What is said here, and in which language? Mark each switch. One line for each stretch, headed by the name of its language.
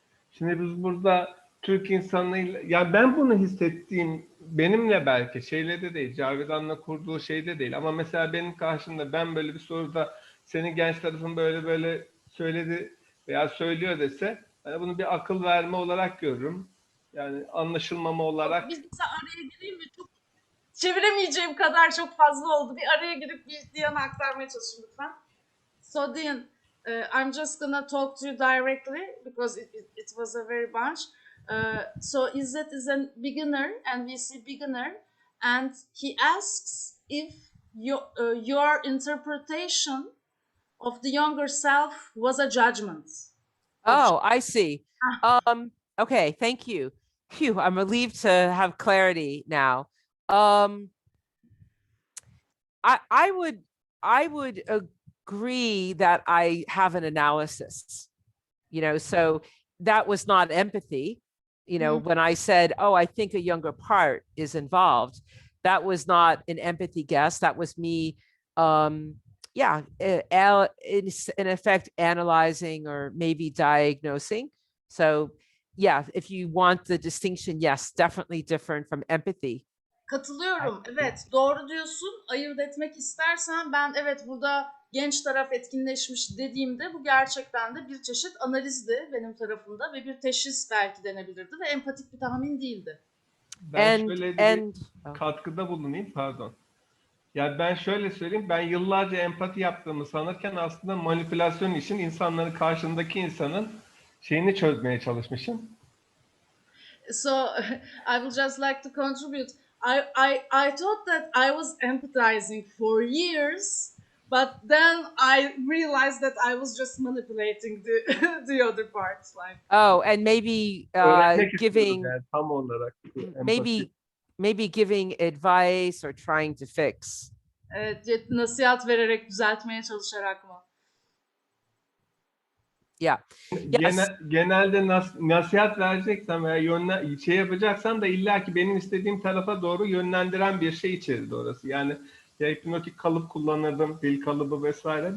Turkish: Şimdi biz burada Türk insanıyla, yani ben bunu hissettiğim benimle belki şeyle de değil, Cavidan'la kurduğu şeyde değil ama mesela benim karşımda ben böyle bir soruda senin genç tarafın böyle söyledi veya söylüyor dese yani bunu bir akıl verme olarak görürüm. Yani anlaşılmama olarak. Bir araya gireyim mi? Çok çeviremeyeceğim kadar çok fazla oldu. Bir araya girip bir Dian'a aktarmaya çalışayım lütfen. So Dian,
English: I'm just gonna talk to you directly because it was a very bunch. So Izzet is a beginner, and we see beginner, and he asks if your interpretation of the younger self was a judgment. Oh, I see. Okay, thank you. Phew, I'm relieved to have clarity now. I would agree that I have an analysis, so that was not empathy. When I said, oh, I think a younger part is involved, that was not an empathy guess. That was me, in effect, analyzing or maybe diagnosing. So yeah, if you want the distinction, yes, definitely different from empathy.
Turkish: Katılıyorum. Evet, doğru diyorsun. Ayırt etmek istersen ben evet burada genç taraf etkinleşmiş dediğimde bu gerçekten de bir çeşit analizdi benim tarafımda ve bir teşhis belki denebilirdi ve empatik bir tahmin değildi. Ben şöyle bir katkıda bulunayım, pardon. Yani ben şöyle söyleyeyim, ben yıllarca empati yaptığımı sanırken aslında manipülasyon için insanların, karşındaki insanın şeyini çözmeye çalışmışım.
English: So I would just like to contribute. I thought that I was empathizing for years, but then I realized that I was just manipulating the other parts. Like and maybe giving
Turkish: yani, tam olarak
English: maybe giving advice or trying to fix.
Turkish: Evet, nasihat vererek düzeltmeye çalışarak mı?
English: Yeah. Yes.
Turkish: Genelde nasihat vereceksem veya şey yapacaksam da illaki benim istediğim tarafa doğru yönlendiren bir şey içerir orası. Yani ya hipnotik kalıp kullanırdım, dil kalıbı vesaire.